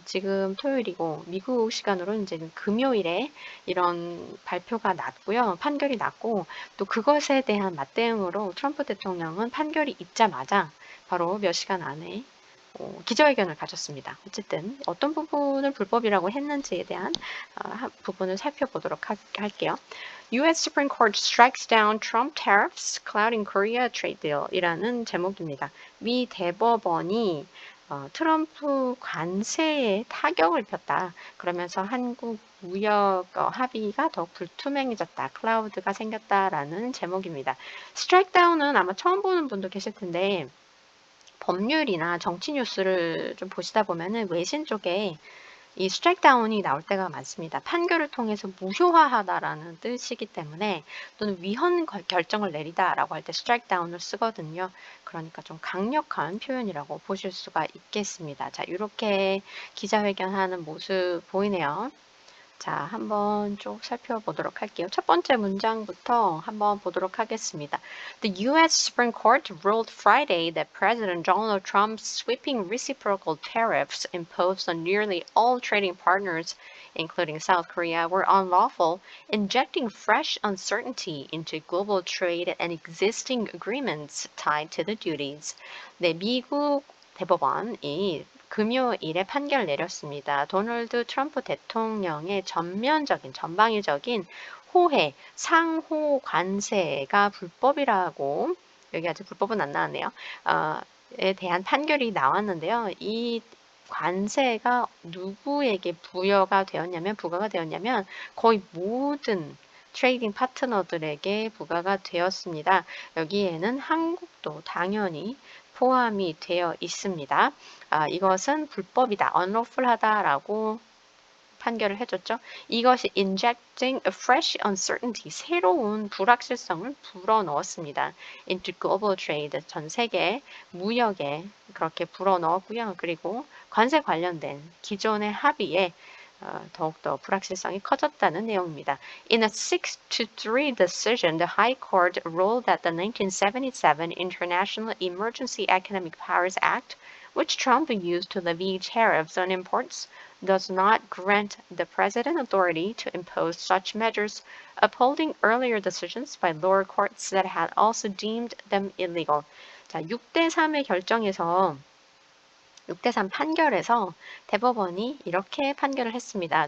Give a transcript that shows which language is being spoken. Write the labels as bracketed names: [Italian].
[Korean] 지금 토요일이고 미국 시간으로는 이제 금요일에 이런 발표가 났고요. 판결이 났고 또 그것에 대한 맞대응으로 트럼프 대통령은 판결이 있자마자 바로 몇 시간 안에 기자회견을 가졌습니다. 어쨌든 어떤 부분을 불법이라고 했는지에 대한 부분을 살펴보도록 할게요. [English] U.S. Supreme Court strikes down Trump tariffs clouding Korea trade deal [Korean] 이라는 제목입니다. 미 대법원이 트럼프 관세에 타격을 폈다. 그러면서 한국 무역 합의가 더 불투명해졌다. 클라우드가 생겼다라는 제목입니다. 스트라이크 다운은 아마 처음 보는 분도 계실 텐데 법률이나 정치 뉴스를 좀 보시다 보면은 외신 쪽에 이 스트라이크 다운이 나올 때가 많습니다. 판결을 통해서 무효화하다라는 뜻이기 때문에 또는 위헌 결정을 내리다라고 할 때 스트라이크 다운을 쓰거든요. 그러니까 좀 강력한 표현이라고 보실 수가 있겠습니다. 자, 이렇게 기자회견하는 모습 보이네요. 자, 한번 쭉 살펴보도록 할게요. 첫 번째 문장부터 한번 보도록 하겠습니다. [English] The U.S. Supreme Court ruled Friday that President Donald Trump's sweeping reciprocal tariffs imposed on nearly all trading partners, including South Korea, were unlawful, injecting fresh uncertainty into global trade and existing agreements tied to the duties. [Korean] 네, 미국 대법원이 금요일에 판결을 내렸습니다. 도널드 트럼프 대통령의 전방위적인 호혜, 상호 관세가 불법이라고, 여기 아직 불법은 안 나왔네요. 에 대한 판결이 나왔는데요. 이 관세가 누구에게 부가가 되었냐면 거의 모든 트레이딩 파트너들에게 부과가 되었습니다. 여기에는 한국도 당연히 포함이 되어 있습니다. 이것은 불법이다, unlawful하다라고 판결을 해줬죠. 이것이 [English] injecting a fresh uncertainty, [Korean] 새로운 불확실성을 불어넣었습니다. [English] into global trade, [Korean] 전 세계 무역에 그렇게 불어넣었고요. 그리고 관세 관련된 기존의 합의에 더욱더 불확실성이 커졌다는 내용입니다. [English] In a 6-3 decision, the High Court ruled that the 1977 International Emergency Economic Powers Act, which Trump used to levy tariffs on imports, does not grant the president authority to impose such measures, upholding earlier decisions by lower courts that had also deemed them illegal. [Korean] 자, 6대3의 결정에서 6대3 판결에서 대법원이 이렇게 판결을 했습니다.